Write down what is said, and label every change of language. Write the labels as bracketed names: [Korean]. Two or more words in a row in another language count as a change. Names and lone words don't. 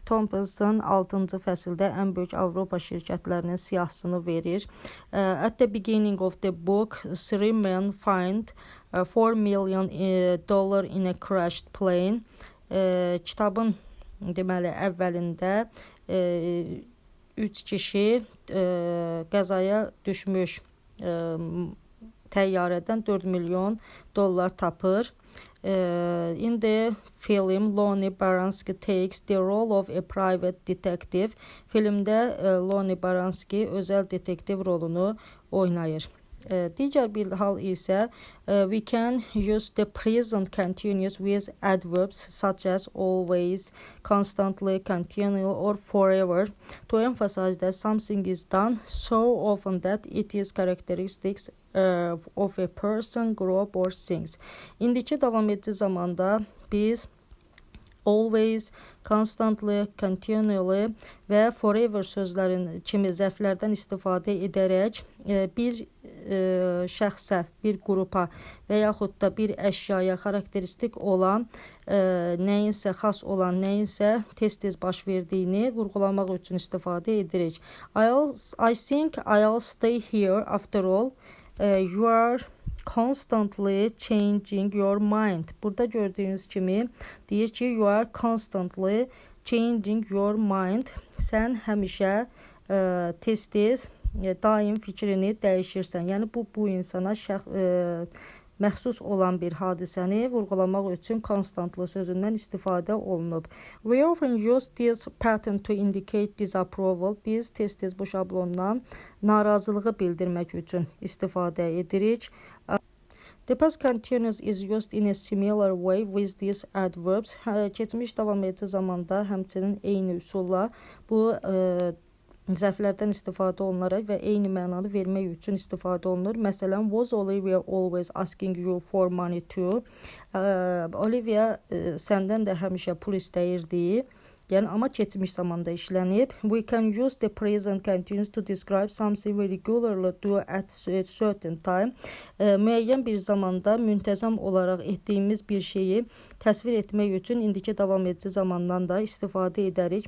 [Azerbaijani] Thompson 6-cı fəsildə ən böyük Avropa şirkətlərinin siyahısını verir. [English] At the beginning of the book, 3 men find $4 million in a crashed plane. [Azerbaijani] Kitabın deməli əvvəlində 3 kişi qəzaya düşmüş təyyarədən $4 milyon tapır. [English] In the film, Lonnie Baranski takes the role of a private detective. [Azerbaijani] Filmdə Lonnie Baranski özəl detektiv rolunu oynayır. Digər bir hal isə [English] we can use the present continuous with adverbs such as always, constantly, continual or forever to emphasize that something is done so often that it is characteristics of a person, group or things. [Azerbaijani] İndiki davam edici zamanda biz [English] always, constantly, continually [Azerbaijani] və forever sözlərin kimi zərflərdən istifadə edərək bir şəxsə, bir qrupa və yaxud da bir əşyaya xarakteristik olan, nəyinsə xas olan, nəyinsə tez-tez baş verdiyini vurğulamaq üçün istifadə edirik. [English] I think I'll stay here after all. You are constantly changing your mind. [Azerbaijani] Burada gördüyünüz kimi deyir ki, [English] you are constantly changing your mind. [Azerbaijani] Sən həmişə tez-tez daim fikrini dəyişirsən. Yəni bu insana məxsus olan bir hadisəni vurğulamaq üçün constantly sözündən istifadə olunub. [English] We often use this pattern to indicate disapproval. [Azerbaijani] Biz tez-tez bu şablondan narazılığı bildirmək üçün istifadə edirik. [English] The past continuous is used in a similar way with these adverbs. [Azerbaijani] Keçmiş davam edici zamanda həmçinin eyni üsulla bu zərflərdən istifadə olunaraq və eyni mənanı vermək üçün istifadə olunur. Məsələn, [English] was Olivia always asking you for money too? [Azerbaijani] Olivia səndən də həmişə pul istəyirdi. Yəni, amma keçmiş zamanda işlənib. [English] We can use the present continuous to describe something we regularly do at a certain time. [Azerbaijani] Müəyyən bir zamanda müntəzəm olaraq etdiyimiz bir şeyi təsvir etmək üçün indiki davam edici zamandan da istifadə edərik.